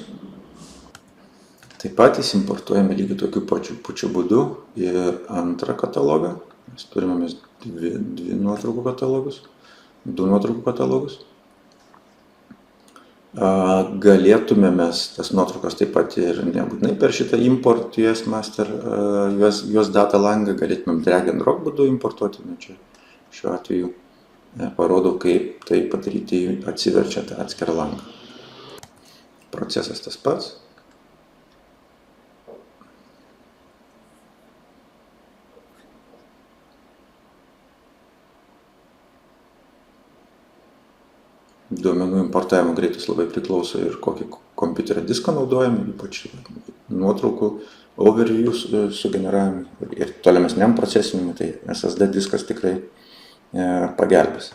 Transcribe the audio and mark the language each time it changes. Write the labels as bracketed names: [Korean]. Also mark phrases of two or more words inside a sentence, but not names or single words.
[Lithuanian] Taip pat importuojame lygiai tokiu pačiu būdu ir antrą katalogą. Mes turime du nuotraukų katalogus. Galėtume mes tas nuotraukas taip pat ir nebūtinai per šitą [English] import US master US data [Lithuanian] langą, galėtumėm [English] drag and drop [Lithuanian] būdu importuoti. Čia šiuo atveju parodau, kaip tai padaryti atsiverčia tą atskirą langą. Procesas tas pats. Duomenų importavimo greitis labai priklauso ir kokį kompiuterio diską naudojame, ypač nuotraukų overview sugeneravimui ir tolimesniam procesinimui, tai SSD diskas tikrai pagelbės.